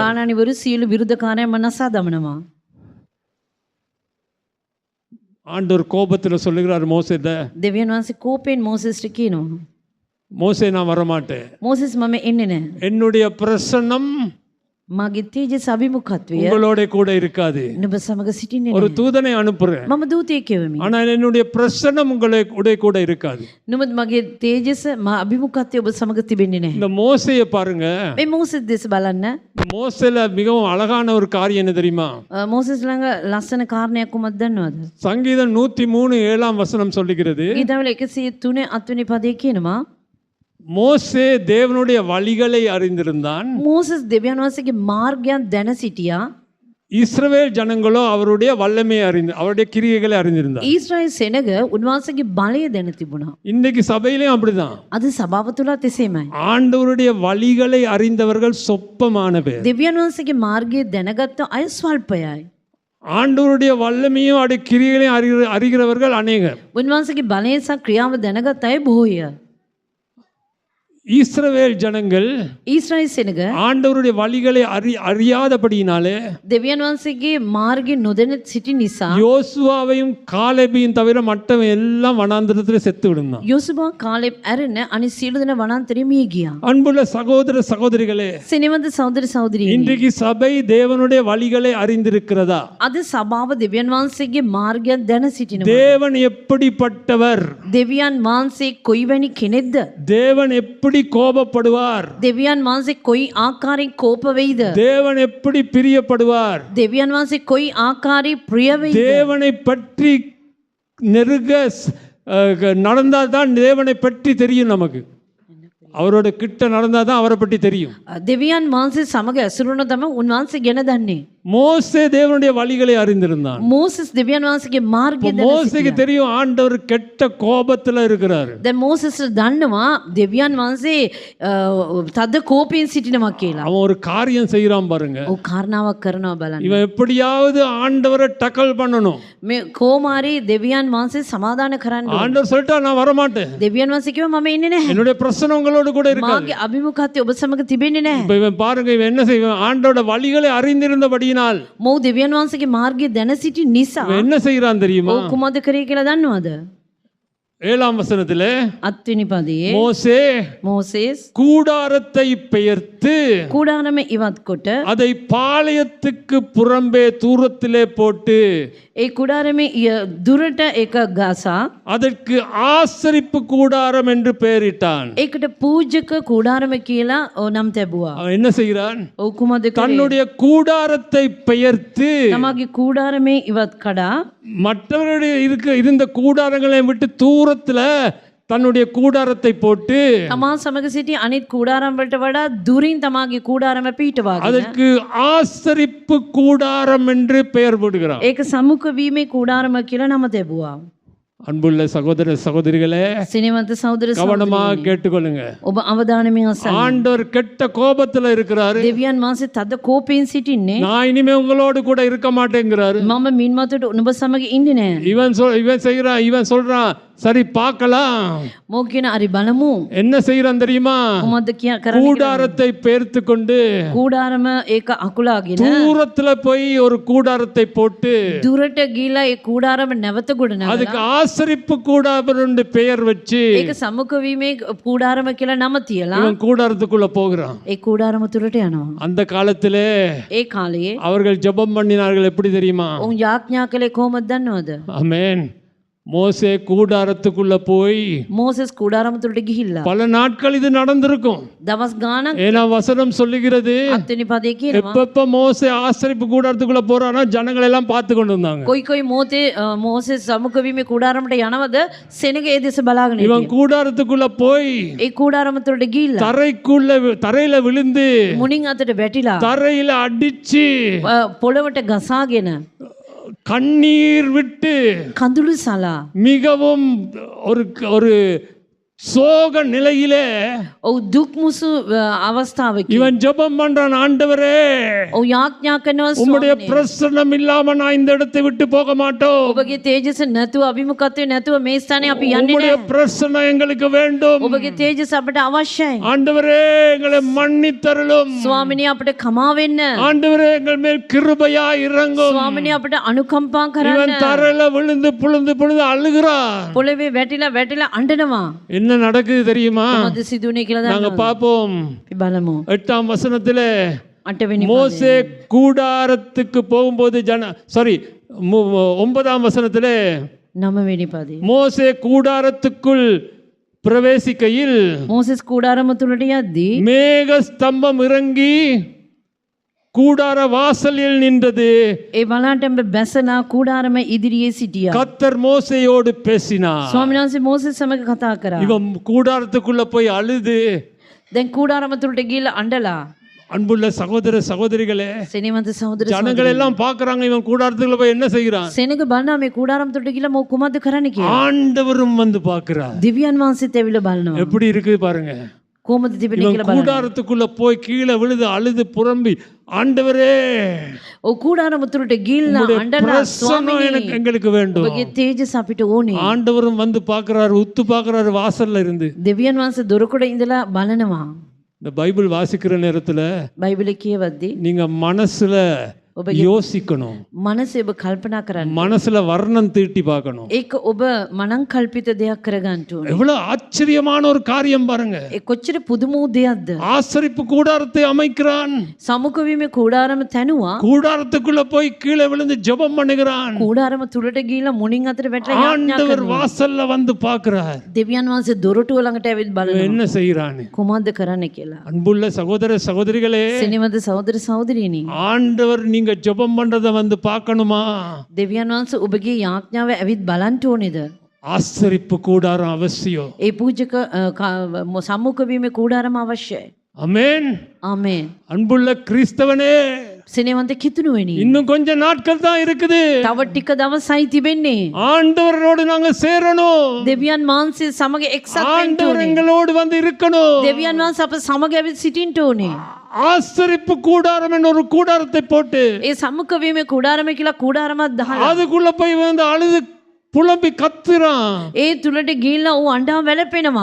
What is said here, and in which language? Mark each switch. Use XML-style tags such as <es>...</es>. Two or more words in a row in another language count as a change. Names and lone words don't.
<si>කානානිවරු සියලු විරුද්ධකාරයන් මම නසා දමනවා.</si> <ta>ஆண்டவர் கோபத்துல சொல்லுகிறார் மோசேட்ட,</ta> <si>දෙවියන් වහන්සේ කෝපයෙන් මෝසෙස්ට කියනවා</si> <ta>மோசே நான் வரமாட்டேன்,</ta> <si>මෝසෙස් මම එන්නේ නැහැ.</si> <ta>என்னுடைய பிரசன்னம்</ta> <si>මගේ තේජස් අභිමුඛත්වය</si> <ta>உங்களோட கூட இருக்காது.</ta> <si>නුඹ සමග සිටින්නේ</si> <ta>ஒரு</ta> <si>නැහැ.</si> <ta>தூதனை அனுப்புறேன்,</ta> <si>මම දූතයෙක් යවමි.</si> <ta>ஆனால் என்னுடைய பிரசன்னம் உங்களுடைய கூட இருக்காது.</ta> <si>නමුත් මගේ තේජස අභිමුඛත්වය ඔබ සමග තිබෙන්නේ නැහැ.</si> <ta>இந்த மோசையை பாருங்க,</ta> <si>මේ මෝසෙස් දෙස බලන්න.</si> <ta>மோசேல மிகவும் அழகான ஒரு காரியம் என்ன தெரியுமா?</ta> <si>මෝසෙස් ළඟ ලස්සන කාරණයක් කොහොමද දන්නවද?</si> <ta>சங்கீதம் 103 7ஆம் வசனம் சொல்லுகிறது,</ta> <si>ගීතවල 103 අත්වෙනි පදයේ කියනවා</si> <ta>மோசே தேவனுடைய வழிகளை அறிந்திருந்தான்,</ta> <si>මෝසෙස් දෙවියන් වහන්සේගේ මාර්ගයන් දැන සිටියා.</si> <ta>இஸ்ரவேல் ஜனங்களோ அவருடைய வல்லமையை அவருடைய கிரியைகளை அறிந்திருந்தார்.</ta> <si>ඊශ්‍රායෙල් සෙනග උන්වහන්සේගේ බලය දැන තිබුණා.</si> <ta>இன்னைக்கு சபையிலையும் அப்படிதான்.</ta> <si>අද සභාව තුලත් එසේමයි.</si> <ta>ஆண்டவருடைய வழிகளை அறிந்தவர்கள் சொப்பமான பேர்.</ta> <si>දෙවියන් වහන්සේගේ මාර්ගය දැනගත්ත අය ස්වල්පයයි.</si> <ta>ஆண்டவருடைய வல்லமையும் அவருடைய கிரியைகளையும் அறிகிறவர்கள் அநேகர்.</ta> <si>උන්වහන්සේගේ බලය සහ ක්‍රියාව දැනගත් අය බොහෝය.</si> <ta>இஸ்ரவேல் ஜனங்கள்</ta> <si>ඊශ්‍රායෙල් සෙනග</si> <ta>ஆண்டவருடைய வழிகளை அறியாதபடியினாலே</ta> <si>දෙවියන් වහන්සේගේ මාර්ගය නොදැන සිටි නිසා</si> <ta>யோசுவாவையும் காலேபையும் தவிர மற்றவன் எல்லாம் வனாந்திரத்தில் செத்து விடுந்தான்.</ta> <si>යොසුවා කාලෙබ් ඇරෙන අනිත් සියලු දෙනා වනාන්තරේ මිය ගියා.</si> <ta>அன்புள்ள சகோதர சகோதரிகளே,</ta> <si>සෙනෙවඳ සහෝදර සහෝදරියනි,</si> <ta>இன்றைக்கு சபை தேவனுடைய வழிகளை அறிந்திருக்கிறதா?</ta> <si>අද සභාව දෙවියන් වහන්සේගේ මාර්ගයන් දැන සිටිනවා.</si> <ta>தேவன் எப்படிப்பட்டவர்?</ta> <si>දෙවියන් වහන්සේ කොයිවැනි කෙනෙක්ද?</si> <ta>தேவன் எப்படி கோபப்படுவார்?</ta> <si>දෙවියන් වහන්සේ කොයි ආකාරයෙන් කෝප වෙයිද?</si> <ta>தேவன் எப்படி பிரியப்படுவார்?</ta> <si>දෙවියන් වහන්සේ කොයි ආකාරයෙන් ප්‍රිය වෙයිද?</si> <ta>தேவனை பற்றி நெருங்க நடந்தால் தான் தேவனை பற்றி தெரியும் நமக்கு. அவரோட கிட்ட நடந்தால் தான் அவரை பற்றி தெரியும்.</ta> <si>දෙවියන් වහන්සේ සමග ඇසුරුන තම උන්වහන්සේ ගැන දන්නේ.</si> <ta>மோசே தேவனுடைய வழிகளை அறிந்திருந்தான்.</ta> <si>මෝසෙස් දෙවියන් වහන්සේගේ මාර්ගය දැන</si> <ta>மோசேக்கு தெரியும் ஆண்டவர் கெட்ட கோபத்துல இருக்கிறார்.</ta> <si>දැන් මෝසෙස් දන්නවා දෙවියන් වහන්සේ තද කෝපයෙන් සිටිනවා කියලා.</si> <ta>அவன் ஒரு காரியம் செய்யறான் பாருங்க.</ta> <si>ඔව් කාරණාවක් කරනවා බලන්න.</si> <ta>இவன் எப்படியாவது ஆண்டவரை டக்கல் பண்ணணும்.</ta> <si>මේ කොමාරි දෙවියන් වහන්සේ සමාදාන කරන්න ඕන.</si> <ta>ஆண்டவர் சொல்லிட்டா நான் வர மாட்டேன்,</ta> <si>දෙවියන් වහන්සේ කිව්වා මම එන්නේ නැහැ.</si> <ta>என்னுடைய பிரச்சனை உங்களோட கூட இருக்காது.</ta> <si>මාගේ අභිමුඛත්වය ඔබ සමග තිබෙන්නේ නැහැ.</si> <ta>இப்ப இவன் பாருங்க, இவன் என்ன செய்வான்? ஆண்டோட வழிகளை அறிந்திருந்தபடியினால்</ta> <si>මොහු දෙවියන් වහන්සේගේ මාර්ගය දැන සිටි නිසා</si> <ta>இவன் என்ன செய்யறான் தெரியுமா?</ta> <si>ඔව් කුමද කරේ කියලා දන්නවද?</si> <ta>7ஆம் வசனத்திலே</ta> <si>අත්වෙනි පදයේ</si> <ta>மோசே</ta> <si>මෝසෙස්</si> <ta>கூடாரத்தை பெயர்த்து</ta> <si>කුඩාරම ඉවත් කොට</si> <ta>அதை பாளையத்துக்கு புறம்பே தூரத்திலே போட்டு</ta> <si>ඒ කුඩාරමේ දුරට එක ගසා</si> <ta>அதற்கு ஆசரிப்பு கூடாரம் என்று பெயரிட்டான்.</ta> <si>ඒකට පූජක කුඩාරම කියලා නම් තැබුවා.</si> <ta>அவன் என்ன செய்கிறான்?</ta> <si>ඔව් කුමද කරේ?</si> <ta>தன்னுடைய கூடாரத்தை பெயர்த்து</ta> <si>තමගේ කුඩාරමේ ඉවත් කඩා</si> <ta>மற்றவருடைய இருந்த கூடாரங்களை விட்டு தூரத்துல தன்னுடைய கூடாரத்தை போட்டு</ta> <si>තමා සමග සිටි අනිත් කුඩාරම් වලට වඩා දුරින් තමාගේ කුඩාරම පිටවාගෙන</si> <ta>அதற்கு ஆசரிப்பு கூடாரம் என்று பெயர் போடுகிறான்.</ta> <si>ඒක සමුඛ වීමේ කුඩාරම කියලා නම තැබුවා.</si> <ta>அன்புள்ள சகோதர சகோதரிகளே,</ta> <si>සිනවන්ත සහෝදර</si> <ta>கவனமாக கேட்டுக்கொள்ளுங்க.</ta> <si>ඔබ අවධානයෙන් අසන්න.</si> <ta>ஆண்டவர் கெட்ட கோபத்துல இருக்கிறாரு.</ta> <si>දෙවියන් වහන්සේ තද කෝපයෙන් සිටින්නේ.</si> <ta>நான் இனிமே உங்களோடு கூட இருக்க மாட்டேங்கிறாரு.</ta> <si>මම මින්මතට නුඹ සමග ඉන්නේ නැහැ.</si> <ta>இவன் செய்யறான், இவன் சொல்றான், சரி பார்க்கலாம்.</ta> <si>මෝ කියන අරි බලමු.</si> <ta>என்ன செய்யறான் தெரியுமா?</ta> <si>මොකද්ද කරන්නේ?</si> <ta>கூடாரத்தை பெயர்த்து கொண்டு</ta> <si>කුඩාරම ඒක අකුලාගෙන</si> <ta>தூரத்துல போய் ஒரு கூடாரத்தை போட்டு</ta> <si>දුරට ගිහිලා ඒ කුඩාරම නැවත ගොඩනගලා</si> <ta>அதுக்கு ஆசரிப்பு கூடாரம் என்று பெயர் வச்சு</ta> <si>ඒක සමුඛ වීමේ කුඩාරම කියලා නම තියලා</si> <ta>இவன் கூடாரத்துக்குள்ள போகிறான்.</ta> <si>ඒ කුඩාරම තුලට යනවා.</si> <ta>அந்த காலத்திலே</ta> <si>ඒ කාලයේ</si> <ta>அவர்கள் ஜெபம் பண்ணினார்கள். எப்படி தெரியுமா?</ta> <si>උන් යාඥා කළේ කොහොමද දන්නවද?</si> <ta>ஆமென். மோசே கூடாரத்துக்குள்ள போய்</ta> <si>මෝසෙස් කුඩාරම තුලට ගිහිල්ලා</si> <ta>பல நாட்கள் இது நடந்திருக்கும்.</ta> <si>දවස් ගාණක්</si> <ta>ஏன்னா வசனம் சொல்லுகிறது,</ta> <si>අත්වෙනි පදේ කියනවා</si> <ta>எப்ப மோசே ஆசரிப்பு கூடாரத்துக்குள்ள போறானோ ஜனங்கள் எல்லாம் பார்த்து கொண்டு வந்தாங்க.</ta> <si>කොයි කොයි මොහොතේ මෝසෙස් සමුඛ වීමේ කුඩාරමට යනවද සෙනග ඒ දෙස බලාගෙන</si> <ta>இவன்</ta> <si>හිටියා.</si> <ta>கூடாரத்துக்குள்ள போய்</ta> <si>ඒ කුඩාරම තුලට ගිහිල්ලා</si> <ta>தரையில விழுந்து</ta> <si>මුණින් අතට වැටිලා</si> <ta>தரையில அடிச்சு</ta> <si>පොළවට ගසාගෙන</si> <ta>கண்ணீர் விட்டு</ta> <si>කඳුළු සලා</si> <ta>மிகவும் ஒரு ஒரு சோக நிலையிலே</ta> <si>ඔව් දුක් මුසු අවස්ථාවකි</si> <ta>இவன் ஜெபம் பண்றான், ஆண்டவரே</ta> <si>ඔව් යාඥා කරනවා</si> <ta>உம்முடைய</ta> <si>ස්වාමීනි</si> <ta>பிரசன்னம் இல்லாம நான் இந்த இடத்தை விட்டு போக மாட்டோம்.</ta> <si>ඔබගේ තේජස නැතුව අභිමුඛත්වයේ නැතුව මේ ස්ථානේ අපි යන්නේ</si> <ta>உம்முடைய</ta> <si>නැහැ</si> <ta>பிரசன்னம் எங்களுக்கு வேண்டும்.</ta> <si>ඔබගේ තේජස අපට අවශ්‍යයි</si> <ta>ஆண்டவரே எங்களை மன்னித்தருளும்.</ta> <si>ස්වාමිනී අපට කමා වෙන්න</si> <ta>ஆண்டவரே எங்கள் மேல் கிருபையா இறங்கும்.</ta> <si>ස්වාමිනී අපට අනුකම්පා</si> <ta>இவன்</ta> <si>කරන්න</si> <ta>தரையில விழுந்து புழுந்து புழுந்து அழுகிறான்.</ta> <si>පොළවේ වැටිලා අඬනවා</si> <ta>என்ன நடக்குது தெரியுமா?</ta> <si>මොකද සිදුනේ කියලා</si> <ta>நாங்க</ta> <si>දන්නවද</si> <ta>பார்ப்போம்.</ta> <si>අපි බලමු</si> <ta>8ஆம் வசனத்திலே</ta> <si>8 වෙනි</si> <ta>மோசே கூடாரத்துக்கு போகும்போது 9ஆம் வசனத்திலே</ta> <si>9 වෙනි පදේ</si> <ta>மோசே கூடாரத்துக்குள் பிரவேசிக்கையில்</ta> <si>මෝසෙස් කුඩාරම තුලට යද්දී</si> <ta>மேக ஸ்தம்பம் இறங்கி கூடார வாசலில் நின்றது.</ta> <si>ඒ බලන්ට බැසලා කුඩාරම ඉදිරියේ සිටියා</si> <ta>கர்த்தர் மோசேயோடு பேசினார்.</ta> <si>ස්වාමීන් වහන්සේ මෝසෙස් සමග කතා කරා</si> <ta>இவன் கூடாரத்துக்குள்ள போய் அழுது,</ta> <si>දැන් කුඩාරම තුලට ගිහලා අඬලා</si> <ta>அன்புள்ள சகோதர சகோதரிகளே,</ta> <si>සෙනෙවන්ත සහෝදර</si> <ta>ஜனங்கள் எல்லாம் பார்க்கறாங்க இவன் கூடாரத்துக்குள்ள போய் என்ன செய்கிறான்.</ta> <si>සෙනග බලනවා මේ කුඩාරම තුලට ගිහලා මො කුමක්ද කරන්න කියලා</si> <ta>ஆண்டவரும் வந்து பார்க்கிறார்.</ta> <si>දිව්‍යයන් වහන්සේත් ඇවිල්ලා බලනවා</si> <ta>எப்படி இருக்குது பாருங்க.</ta> <si>කොහොමද තිබෙන්නේ</si> <ta>இவன்</ta> <si>කියලා බලන්න</si> <ta>கூடாரத்துக்குள்ள போய் கீழே விழுது அழுது புறம்பி, ஆண்டவரே</ta> <si>ඔව් කුඩාරම තුලට ගිහලා අඬලා</si> <ta>பிரசன்னம்</ta> <si>ස්වාමීනි</si> <ta>எங்களுக்கு வேண்டும்.</ta> <si>ඔබගේ තේජස අපිට ඕනේ</si> <ta>ஆண்டவரும் வந்து பார்க்கறாரு, உத்து பார்க்கறாரு வாசல்ல இருந்து.</ta> <si>දෙවියන් වහන්සේ දොරකඩ ඉඳලා බලනවා</si> <ta>இந்த பைபிள் வாசிக்கிற நேரத்துல</ta> <si>බයිබලේ කියවද්දී</si> <ta>நீங்க மனசுல யோசிக்கணும்,</ta> <si>මනසේ ඔබ කල්පනා කරන්න</si> <ta>மனசுல வர்ணம் தீட்டி பார்க்கணும்.</ta> <si>ඒක ඔබ මනං කල්පිත දෙයක් කරගන්න ඕනේ</si> <ta>எவ்வளவு ஆச்சரியமான ஒரு காரியம் பாருங்க.</ta> <si>ඒ කොච්චර පුදුම වූ දෙයක්ද</si> <ta>ஆசரிப்பு கூடாரத்தை அமைக்கிறான்,</ta> <si>සමුඛ වීමේ කුඩාරම තැනුවා</si> <ta>கூடாரத்துக்குள்ள போய் கீழே விழுந்து ஜெபம் பண்ணுகிறான்.</ta> <si>කුඩාරම තුලට ගිහලා මුණින් අතර වැටලා යාඥා</si> <ta>ஆண்டவர்</ta> <si>කරනවා</si> <ta>வாசல்ல வந்து பார்க்கிறார்.</ta> <si>දෙවියන් වහන්සේ දොරටුව ළඟට ඇවිත්</si> <ta>இவன்</ta> <si>බලනවා</si> <ta>என்ன செய்யறான்னு.</ta> <si>කොහොමද කරන්න කියලා</si> <ta>அன்புள்ள சகோதர சகோதரிகளே,</ta> <si>සෙනෙවද සහෝදර සහෝදරියනි</si> <ta>ஆண்டவர் நீங்க ஜெபம் பண்றதை வந்து பார்க்கணுமா?</ta> <si>දෙවියන් වහන්සේ ඔබගේ යාඥාව ඇවිත් බලන්න ඕනේද</si> <ta>ஆசரிப்பு கூடாரம் அவசியம்.</ta> <si>ඒ පූජක සම්මුඛ වීමේ කුඩාරම අවශ්‍යයි</si> <ta>ஆமென்.</ta> <si>ආමේන්</si> <ta>அன்புள்ள கிறிஸ்தவனே,</ta> <si>සෙනෙවන්ත කිතුණුවනි</si> <ta>இன்னும் கொஞ்ச நாட்கள் தான் இருக்குது.</ta> <si>තව ටික දවසයි තිබෙන්නේ</si> <ta>ஆண்டவரோடு நாங்க சேரணும்.</ta> <si>දෙවියන් වහන්සේ සමග එක්සත් වෙන්න</si> <ta>ஆண்டவர்</ta> <si>ඕනේ</si> <ta>எங்களோடு வந்து இருக்கணும்.</ta> <si>දෙවියන් වහන්සේ අප සමග ඇවිත් සිටින්න ඕනේ</si> <ta>ஆசரிப்பு கூடாரம் என்ற ஒரு கூடாரத்தை போட்டு</ta> <si>ඒ සම්මුඛ වීමේ කුඩාරම කියලා කුඩාරමක් දහලා</si> <ta>அதுக்குள்ள போய் வந்து அழுது புலம்பி கத்துறான்.</ta> <si>ඒ තුලට ගිහිල්ලා ඌ අඬා වැළපෙනවා</si>